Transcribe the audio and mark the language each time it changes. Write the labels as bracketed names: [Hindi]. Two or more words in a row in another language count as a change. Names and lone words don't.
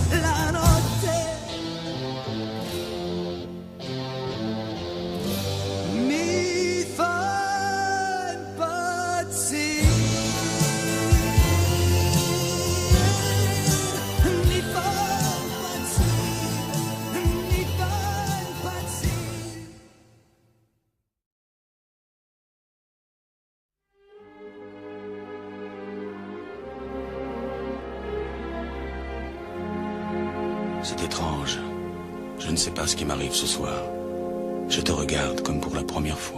[Italian] La notte mi fa impazzire. Mi fa impazzire, mi fa impazzire. [French] C'est étrange. Je ne sais pas ce qui m'arrive ce soir. Je te regarde comme pour la première fois.